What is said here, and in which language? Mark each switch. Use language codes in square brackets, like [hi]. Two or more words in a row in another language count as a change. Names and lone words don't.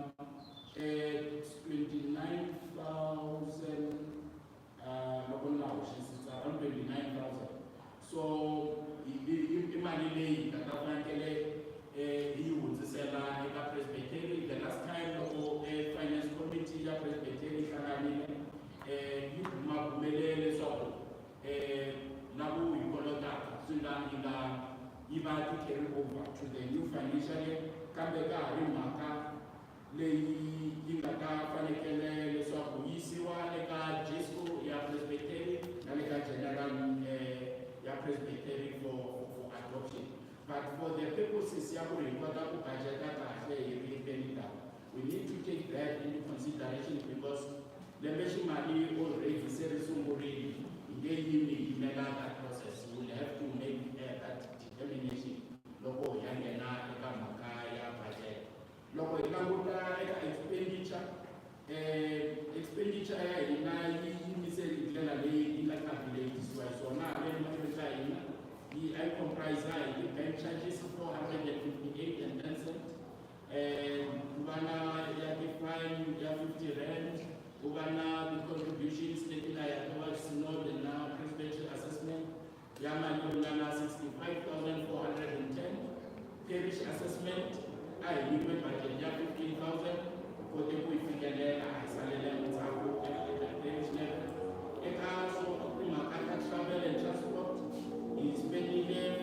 [ts] 29,000 loko ni nga hoxisisa around 29,000 so i mali leyi nga ta fanekele hi hundzisela eka presbytery [en] the last time [ts] loko [en] finance committee [ts] ya presbytery yi hlanganile yi bumelele leswaku na ku hi kolotaka swi nga yi va ti [en] carry over to the new financial year [ts] kambe ka ha ri mhaka leyi yi nga ta fanekele leswaku yi yisiwa eka jesco ya presbytery na le ka general ya presbytery [en] for adoption but for the purposes [ts] ya ku ri hi kota ku budgeta kahle hi ri pelindaba [en] we need to take that into consideration because [ts] lembe ximali already se ri sungurile hi nge yimi yimela [en] that process we will have to make that determination [ts] loko hi ya nghena eka mhaka ya budget loko hi languta eka expenditure ya hina yi yimise hi ndlela leyi yi nga calculatisiwa hi swona leyi mahlweni ka hina yi a yi comprise hi ti- [en] bank charges [ts] 458 and 10 cent ku va na ya ti-fine ya 50 rand ku va na ti-contributions leti nga ya [en] towards synod [ts] na [en] presidential assessment [ts] ya mali yo ringana 65,410 [en] parish assessment [ts] a hi nyikiwe budget ya 15,000 kote ku yi fikelela a hi salele ndzhaku eka [en] parish level [ts] eka swo timhaka ta [en] travel and transport [ts] hi spendile